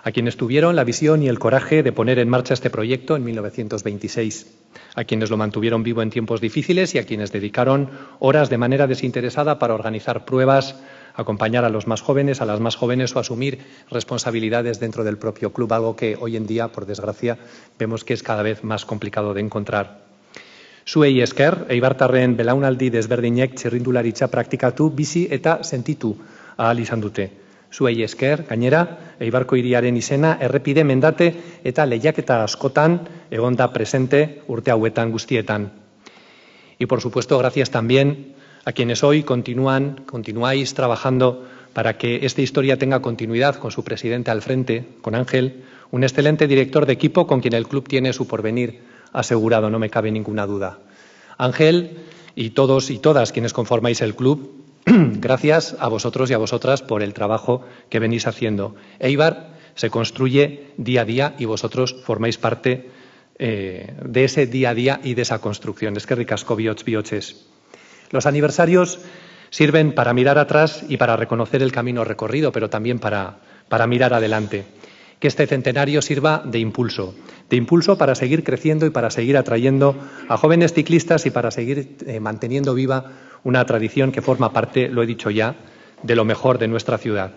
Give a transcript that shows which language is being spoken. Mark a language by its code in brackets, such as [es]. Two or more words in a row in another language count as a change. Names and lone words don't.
[es] a quienes tuvieron la visión y el coraje de poner en marcha este proyecto en 1926, a quienes lo mantuvieron vivo en tiempos difíciles y a quienes dedicaron horas de manera desinteresada para organizar pruebas, acompañar a los más jóvenes, a las más jóvenes o asumir responsabilidades dentro del propio club, algo que hoy en día, por desgracia, vemos que es cada vez más complicado de encontrar. [eu] Zuei esker, eibartarren belaunaldi desberdinek txirrindularitza praktikatu, bizi eta sentitu ahal izan dute. Zuei esker, gainera, Eibarko hiriaren izena errepide mendate eta lehiaketa askotan egonda presente urte hauetan guztietan. [es] Y por supuesto, gracias también a quienes hoy continuáis trabajando para que esta historia tenga continuidad con su presidente al frente, con Ángel, un excelente director de equipo con quien el club tiene su porvenir asegurado, no me cabe ninguna duda. Ángel y todos y todas quienes conformáis el club, gracias a vosotros y a vosotras por el trabajo que venís haciendo. Eibar se construye día a día y vosotros formáis parte de ese día a día y de esa construcción. [eu] Eskerrik asko bihotz bihotses. [es] Los aniversarios sirven para mirar atrás y para reconocer el camino recorrido, pero también para mirar adelante. Que este centenario sirva de impulso para seguir creciendo y para seguir atrayendo a jóvenes ciclistas y para seguir manteniendo viva una tradición que forma parte, lo he dicho ya, de lo mejor de nuestra ciudad.